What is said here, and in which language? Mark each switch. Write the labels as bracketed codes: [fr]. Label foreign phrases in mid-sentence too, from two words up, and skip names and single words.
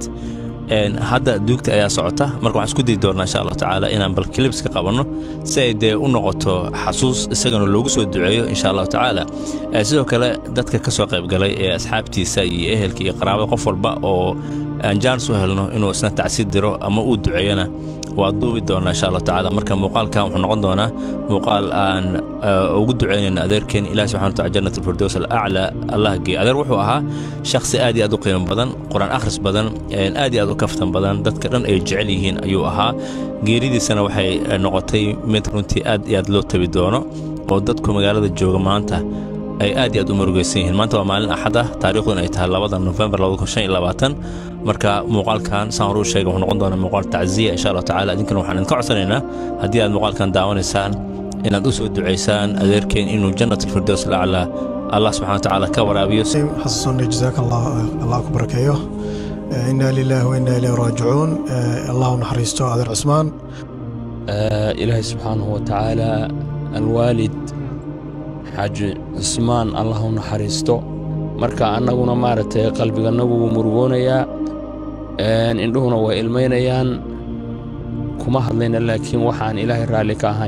[so] hadda dugta ayaa socota marka waxaan isku diidi doonaa [ar] إن شاء الله تعالى [so] inaan bal clips ka qabano si ay u noqoto xasuus isagana loogu soo duceeyo [ar] إن شاء الله تعالى. [so] sidoo kale dadka ka soo qayb galay ee asxaabtiisa iyo ehelka iyo qaraabada qof walba oo aan jaan soo helno inuu isna tacsiid diro ama uu duceeyana waa duubi doonaa [ar] إن شاء الله تعالى. [so] marka muuqaalkan wuxuu noqon doonaa muuqaal aan ugu duceynayna adeerkeen Ilaahay [ar] سبحانه وتعالى جنة الفردوس الأعلى [so] Allah geey. adeer wuxuu ahaa shakhsi aad iyo aad u qiimo badan, quraan akhris badan, aad iyo aad u kaftan badan, dadka dhan ay jecel yihiin ayuu ahaa. geeridiisana waxay noqotay mid runtii aad iyo aad loo tabi doono oo dadku magaalada jooga maanta ay aad iyo aad u murugaysan yihiin. maanta waa maalin axad ah, taariikhduna ay tahay 2 November 2025. marka muuqaalkan saan hore u sheegay wuxuu noqon doonaa muuqaal tacsiya [ar] إن شاء الله تعالى. [so] idinkana waxaan idinka codsanaynaa haddii aad muuqaalkan daawanaysaan inaad u soo duceysaan adeerkeen inuu [ar] جنة الفردوس الأعلى الله سبحانه وتعالى [so] ka waraabiyo. xasuusna jazakallah Allah ku barakeeyo. [ar] إنا لله وإنا إليه راجعون. [so] Allah naxariisto adeer Cusmaan. ilaahay [ar] سبحانه وتعالى الوالد [so] xaaji Cusmaan Allah naxariisto. marka annaguna maaragtay qalbiganagu wuu murugoonayaa, indhuhuna way ilmeynayaan, kuma hadlayna laakiin waxaan ilaahay raalli ka ahayn.